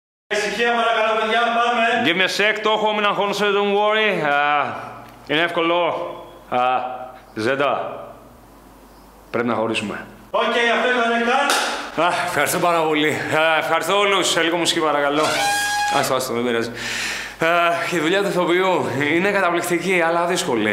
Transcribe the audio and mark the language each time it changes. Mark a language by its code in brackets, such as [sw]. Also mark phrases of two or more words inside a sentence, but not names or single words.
[el] Ησυχία παρακαλώ παιδιά, πάμε. [en] Give me a sec, [el] το έχω, μην αγχώνεσαι, [en] don't worry. [el] Είναι εύκολο. Ζέντα, πρέπει να χωρίσουμε. Οκ, αυτό ήταν καν. Ευχαριστώ πάρα πολύ. Ευχαριστώ όλους. Λίγο μουσική παρακαλώ. Άστο, δεν πειράζει. Η δουλειά του ηθοποιού είναι καταπληκτική, αλλά δύσκολη.